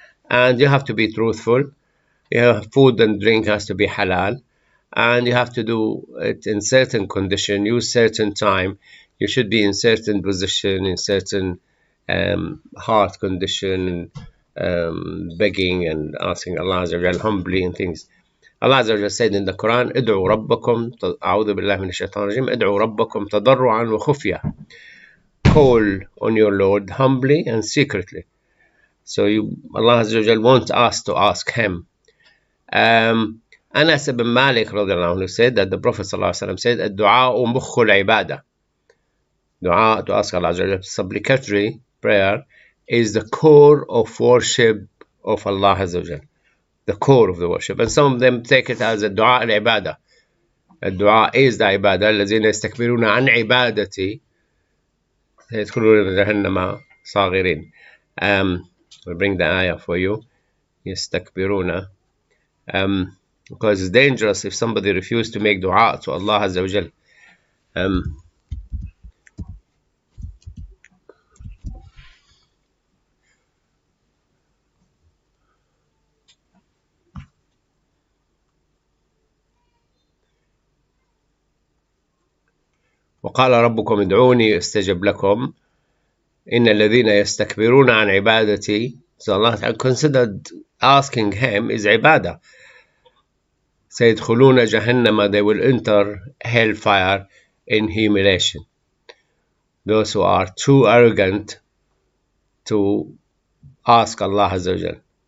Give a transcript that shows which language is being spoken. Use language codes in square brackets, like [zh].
[en] And you have to be truthful. Your food and drink has to be halal. And you have to do it in certain condition, use certain time. You should be in certain position, in certain heart condition, begging and asking Allah Azza wa Jal humbly and things. Allah Azza wa Jal said in the Quran, [ar] ادعوا ربكم أعوذ بالله من الشيطان الرجيم ادعوا ربكم تضرعا وخفية. [en] Call on your Lord humbly and secretly. So Allah Azza wa Jal wants us to ask Him. Anas ibn Malik radiallahu anhu said that the Prophet sallallahu alaihi wasallam said, [ar] الدعاء مخ العبادة. [en] Dua, to ask Allah Azza wa Jal, supplicatory prayer, is the core of worship of Allah Azza wa Jal. The core of the worship. And some of them take it as a dua al-ibadah. الدعاء is the ibadah. [ar] الذين يستكبرون عن عبادتي يدخلون جهنم صاغرين. [en] We'll bring the ayah for you. يستكبرون. Because it's dangerous if somebody refuses to make dua to Allah Azza wa Jal. [ar] وقال ربكم ادعوني استجب لكم إن الذين يستكبرون عن عبادتي. [en] So Allah considered asking Him is ibadah. [ar] سيدخلون جهنم, [en] they will enter hellfire in humiliation. Those who are too arrogant to ask Allah Azza wa Jal.